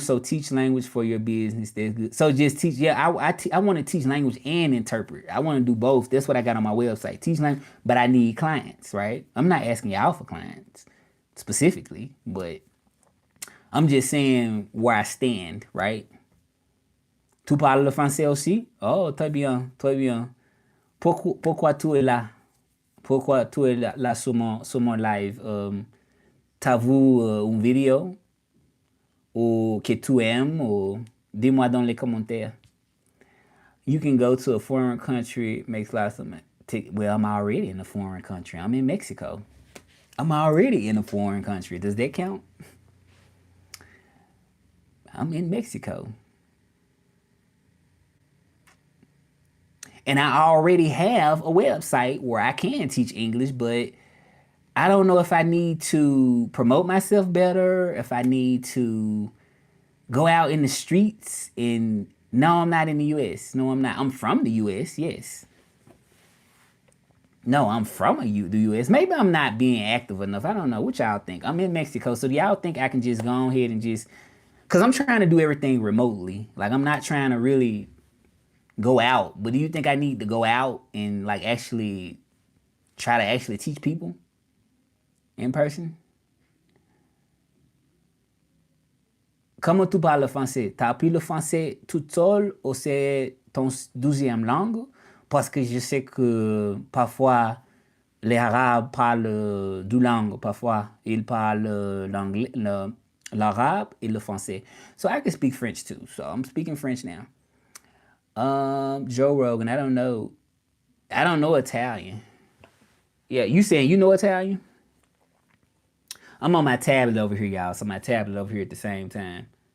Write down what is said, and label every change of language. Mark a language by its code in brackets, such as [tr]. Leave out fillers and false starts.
[en] So teach language for your business. That's good. So just teach. Yeah, I want to teach language and interpret. I want to do both. That's what I got on my website. Teach language, but I need clients, right? I'm not asking y'all for clients specifically, but I'm just saying where I stand, right? [fr] Tu parles le français aussi? Oh, très bien, très bien. Pourquoi tu es là? Pourquoi tu es là sur mon live? t'as vu une vidéo ou que tu aimes ou dis-moi dans les commentaires. [en] You can go to a foreign country, makes lots of money. Well, I'm already in a foreign country. I'm in Mexico. I'm already in a foreign country. Does that count? I'm in Mexico. And I already have a website where I can teach English, but I don't know if I need to promote myself better, if I need to go out in the streets and no, I'm not in the US. No, I'm not. I'm from the US, yes. No, I'm from the US. Maybe I'm not being active enough. I don't know. What y'all think? I'm in Mexico, so do y'all think I can just go ahead and just... Because I'm trying to do everything remotely. Like, I'm not trying to really go out. But do you think I need to go out and, like, actually try to actually teach people in person? [fr] Comment tu parles le français? T'as appris le français tout seul ou c'est ton 12e langue? Parce que je sais que parfois les Arabes parlent deux langues. Parfois ils parlent l'anglais, l'arabe et le français. [en] So I can speak French too. So I'm speaking French now. Joe Rogan, I don't know. I don't know Italian. Yeah, you saying you know Italian? I'm on my tablet over here, y'all. So my tablet over here at the same time.